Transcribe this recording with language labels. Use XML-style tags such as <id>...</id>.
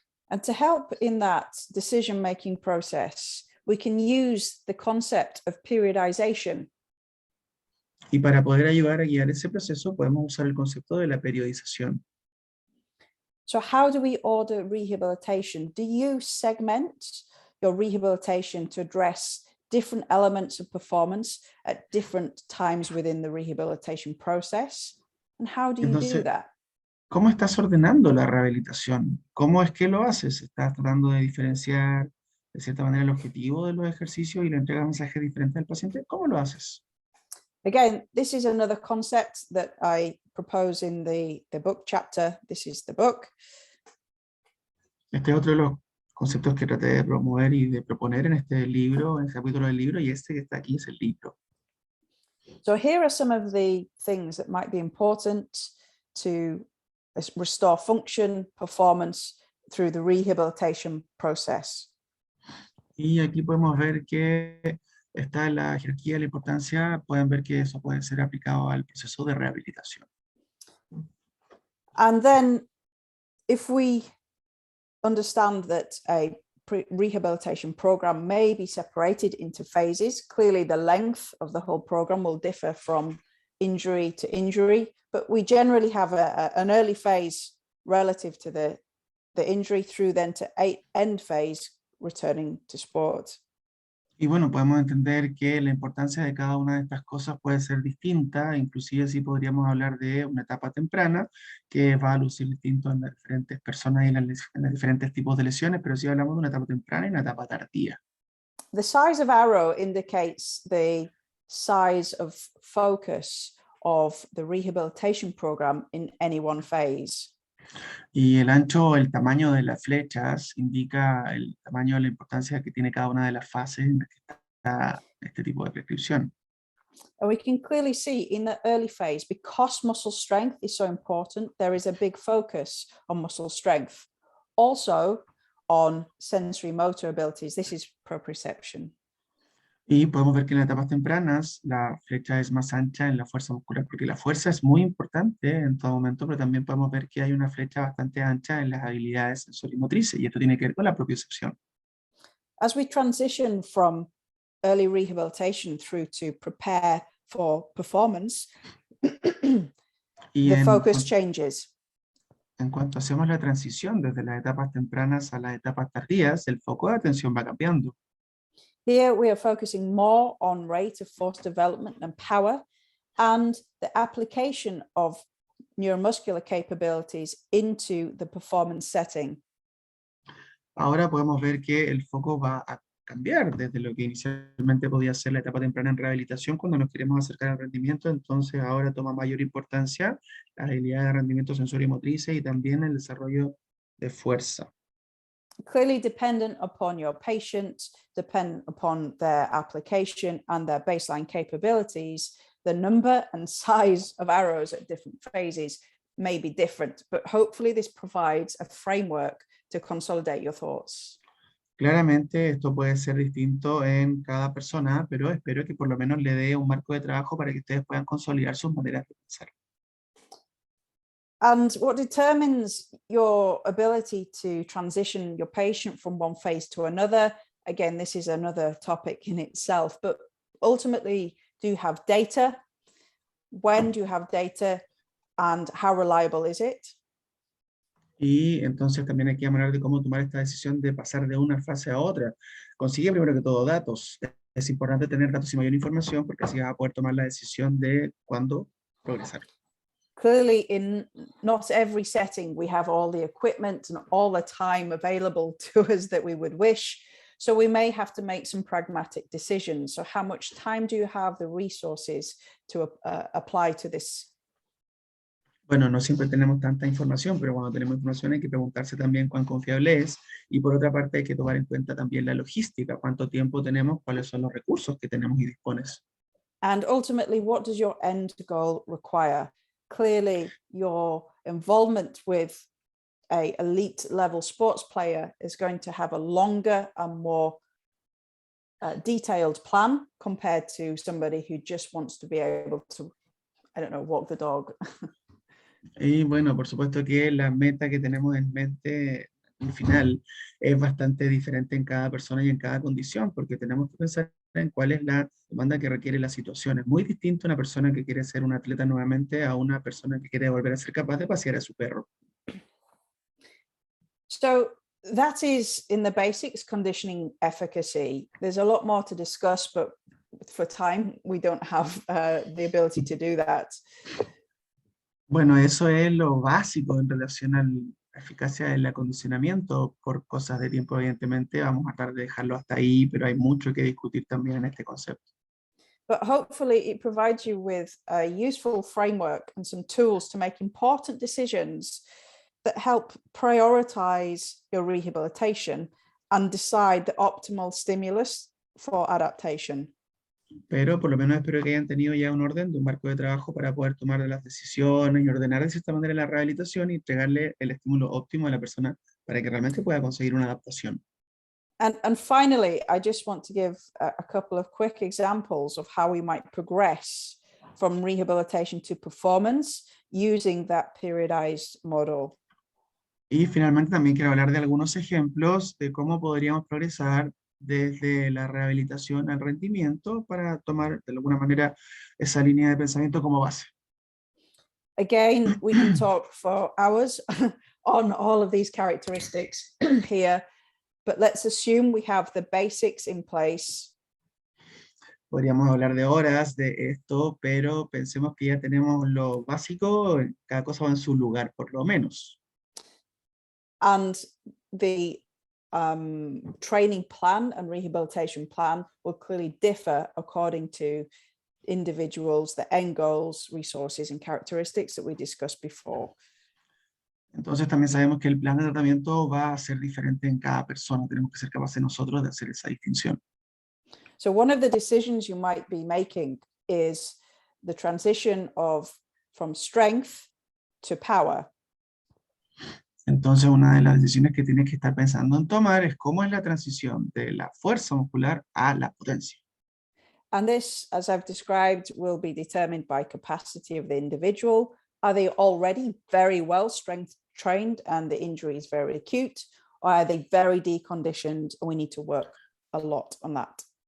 <en>And to help in that decision-making process, we can use the concept of periodization.</en> <es>Y para poder ayudar a guiar ese proceso, podemos usar el concepto de la periodización.</es> <en>So how do we order rehabilitation? Do you segment your rehabilitation to address different elements of performance at different times within the rehabilitation process? And how do you do</en> <es>Entonces,</es> <en>that?</en> <es>¿cómo estás ordenando la rehabilitación? ¿Cómo es que lo haces? ¿Estás tratando de diferenciar de cierta manera el objetivo de los ejercicios y le entregas mensajes diferentes al paciente? ¿Cómo lo haces?</es> <en>Again, this is another concept that I propose in the book chapter. This is the book.</en> <es>Este es otro de los conceptos que traté de promover y de proponer en este libro, en este capítulo del libro, y este que está aquí es el libro.</es> <en>So here are some of the things that might be important to restore function, performance through the rehabilitation process.</en> <es>Y aquí podemos ver que está la jerarquía, la importancia, pueden ver que eso puede ser aplicado al proceso de rehabilitación.</es> <en>And then if we understand that a rehabilitation program may be separated into phases, clearly the length of the whole program will differ from injury to injury, but we generally have an early phase relative to the injury through then to end phase, returning to sport.</en> <es>Y bueno, podemos entender que la importancia de cada una de estas cosas puede ser distinta, inclusive sí podríamos hablar de una etapa temprana, que va a lucir distinto en las diferentes personas y en los diferentes tipos de lesiones, pero sí hablamos de una etapa temprana y una etapa tardía.</es> <en>The size of arrow indicates the size of focus of the rehabilitation program in any one phase.</en> <es>Y el ancho o el tamaño de las flechas indica el tamaño, la importancia que tiene cada una de las fases en las que está este tipo de prescripción.</es> <en>And we can clearly see in the early phase, because muscle strength is so important, there is a big focus on muscle strength. Also on sensory motor abilities. This is proprioception.</en> <es>Y podemos ver que en las etapas tempranas la flecha es más ancha en la fuerza muscular, porque la fuerza es muy importante en todo momento, pero también podemos ver que hay una flecha bastante ancha en las habilidades sensorimotrices, y esto tiene que ver con la propiocepción.</es> <en>As we transition from early rehabilitation through to prepare for performance, the focus changes.</en> <es>En cuanto hacemos la transición desde las etapas tempranas a las etapas tardías, el foco de atención va cambiando.</es> <en>Here we are focusing more on rate of force development and power and the application of neuromuscular capabilities into the performance setting.</en> <es>Ahora podemos ver que el foco va a cambiar desde lo que inicialmente podía ser la etapa temprana en rehabilitación cuando nos queremos acercar al rendimiento, entonces ahora toma mayor importancia la habilidad de rendimiento sensorio y motrices y también el desarrollo de fuerza.</es> <en>Clearly dependent upon your patient, dependent upon their application and their baseline capabilities, the number and size of arrows at different phases may be different, but hopefully this provides a framework to consolidate your thoughts.</en> <es>Claramente esto puede ser distinto en cada persona, pero espero que por lo menos le dé un marco de trabajo para que ustedes puedan consolidar sus maneras de pensar.</es> <en>And what determines your ability to transition your patient from one phase to another, again, this is another topic in itself, but ultimately, do you have data? When do you have data? And how reliable is it?</en> <es>Y entonces también hay que hablar de cómo tomar esta decisión de pasar de una fase a otra. Consigue primero que todo datos. Es importante tener datos y mayor información porque así vas a poder tomar la decisión de cuándo progresar.</es> <en>Clearly, in not every setting, we have all the equipment and all the time available to us that we would wish. So we may have to make some pragmatic decisions. So how much time do you have, the resources to apply to this?</en> <es>Bueno, no siempre tenemos tanta información, pero cuando tenemos información hay que preguntarse también cuán confiable es. Y por otra parte hay que tomar en cuenta también la logística, cuánto tiempo tenemos, cuáles son los recursos que tenemos y dispones.</es> <en>And ultimately, what does your end goal require? Clearly, your involvement with an elite level sports player is going to have a longer and more detailed plan compared to somebody who just wants to be able to, I don't know, walk the dog.</en> <es>Y bueno, por supuesto que la meta que tenemos en mente al final es bastante diferente en cada persona y en cada condición, porque tenemos que pensar en cuál es la demanda que requiere la situación. Es muy distinto una persona que quiere ser un atleta nuevamente a una persona que quiere volver a ser capaz de pasear a su perro.</es> <en>So that is, in the basics, conditioning efficacy. There's a lot more to discuss, but for time, we don't have the ability to do that.</en> <es>Bueno, eso es lo básico en relación a la eficacia del acondicionamiento. Por cosas de tiempo, evidentemente, vamos a tratar de dejarlo hasta ahí, pero hay mucho que discutir también en este concepto.</es> <en>But hopefully it provides you with a useful framework and some tools to make important decisions that help prioritize your rehabilitation and decide the optimal stimulus for adaptation.</en> <es>Pero por lo menos espero que hayan tenido ya un orden de un marco de trabajo para poder tomar las decisiones y ordenar de cierta manera la rehabilitación y entregarle el estímulo óptimo a la persona para que realmente pueda conseguir una adaptación.</es> <en>And finally, I just want to give a couple of quick examples of how we might progress from rehabilitation to performance using that periodized model.</en> <es>Y finalmente también quiero hablar de algunos ejemplos de cómo podríamos progresar desde la rehabilitación al rendimiento para tomar de alguna manera esa línea de pensamiento como base.</es> <en>Again, we can talk for hours on all of these characteristics here, but let's assume we have the basics in place.</en> <es>Podríamos hablar de horas de esto, pero pensemos que ya tenemos lo básico, cada cosa va en su lugar, por lo menos.</es> <en>And the training plan and rehabilitation plan will clearly differ according to individuals, the end goals, resources, and characteristics that we discussed before.</en> <es>Entonces también sabemos que el plan de tratamiento va a ser diferente en cada persona. Tenemos que ser capaces nosotros de hacer esa distinción.</es> <en>So one of the decisions you might be making is the transition from strength to power.</en> <es>Entonces una de las decisiones que tienes que estar pensando en tomar es cómo es la transición de la fuerza muscular a la potencia.</es> <en>And this, as I've described, will be determined by capacity of the individual. Are they already very well strength trained and the injury is very acute? Or are they very deconditioned and we need to work a lot on that?</en>